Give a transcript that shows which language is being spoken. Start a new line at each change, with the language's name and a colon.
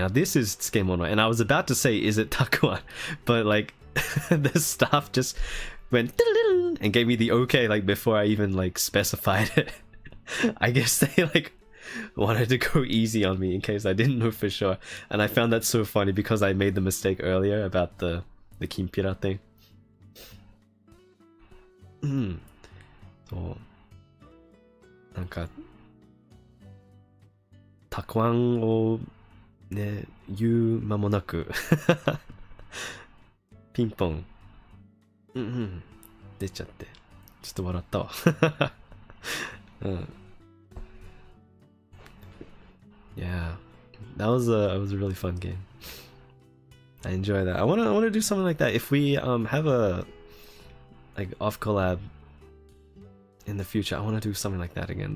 English: Now this is tsukemono, and I was about to say, is it takuan? But like the staff just went and gave me the okay like before I even like specified it. I guess they like wanted to go easy on me in case I didn't know for sure, and I found that so funny because I made the mistake earlier about the kimpira thing.
Japanese: そうなんかたくあんをね言う間もなくピンポン出ちゃってちょっと笑ったわ
English: Yeah, that was a really fun game. I enjoy that. I wanna do something like that. If we have a like off collab in the future, I wanna do something like that again.